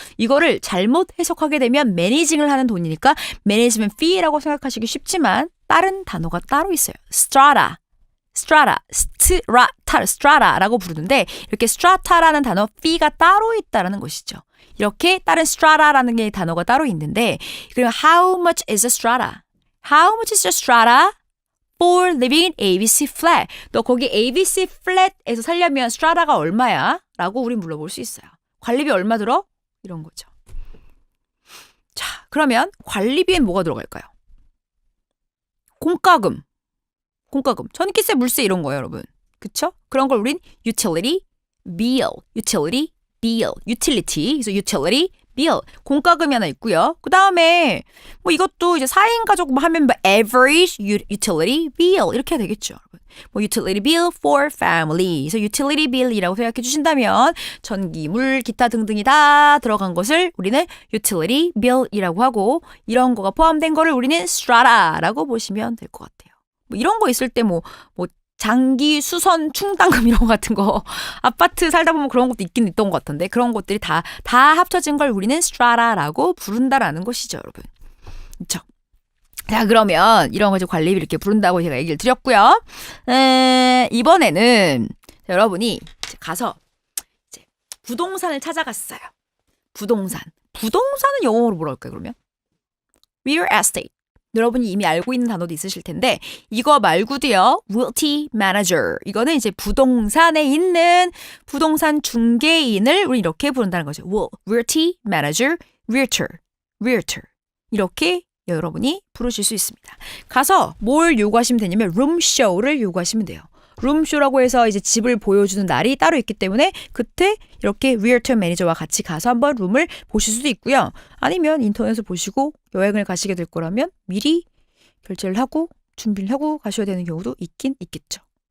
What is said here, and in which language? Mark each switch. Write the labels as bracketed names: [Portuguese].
[Korean] 이거를 잘못 해석하게 되면 매니징을 하는 돈이니까 management fee라고 생각하시기 쉽지만 다른 단어가 따로 있어요. strata라고 부르는데 이렇게 strata라는 단어 fee가 따로 있다라는 것이죠. 이렇게 다른 strata라는 게 단어가 따로 있는데 그리고 [English] how much is a strata? How much is a strata for living in ABC flat? [Korean] 너 거기 ABC flat에서 살려면 strata가 얼마야? 라고 우린 물어볼 수 있어요. 관리비 얼마 들어? 이런 거죠. 자, 그러면 관리비엔 뭐가 들어갈까요? 공과금, 전기세, 물세 이런 거예요, 여러분. 그쵸? 그런 걸 우린 utility bill. [English] 그래서 utility bill. [Korean] 공과금이 하나 있고요. 그 다음에 뭐 이것도 이제 4인 가족 뭐 하면 뭐 average utility bill 이렇게 해야 되겠죠, 여러분. [English] 뭐 utility bill for family. [Korean] 그래서 utility bill이라고 생각해 주신다면 전기, 물, 기타 등등이 다 들어간 것을 우리는 utility bill이라고 하고 이런 거가 포함된 거를 우리는 strata라고 보시면 될 것 같아요. 뭐 이런 거 있을 때 뭐 장기, 수선, 충당금 이런 거 같은 거 아파트 살다 보면 그런 것도 있긴 있던 것 같은데 그런 것들이 다 합쳐진 걸 우리는 strata라고 부른다라는 것이죠, 여러분. 그렇죠? 자, 그러면 이런 거 관리비 이렇게 부른다고 제가 얘기를 드렸고요. 이번에는 여러분이 가서 이제 부동산을 찾아갔어요. 부동산은 영어로 뭐라 할까요, 그러면? [English] real estate. [Korean] 여러분이 이미 알고 있는 단어도 있으실 텐데 이거 말고도요. [English] realty manager. [Korean] 이거는 이제 부동산에 있는 부동산 중개인을 우리 이렇게 부른다는 거죠. [English] realty manager, realtor. [Korean] 이렇게 여러분이 부르실 수 있습니다. 가서 뭘 요구하시면 되냐면 room show를 요구하시면 돼요. 룸쇼라고 해서 이제 집을 보여주는 날이 따로 있기 때문에 그때 이렇게 리얼터 매니저와 같이 가서 한번 룸을 보실 수도 있고요. 아니면 인터넷을 보시고 여행을 가시게 될 거라면 미리 결제를 하고 준비를 하고 가셔야 되는 경우도 있긴 있겠죠.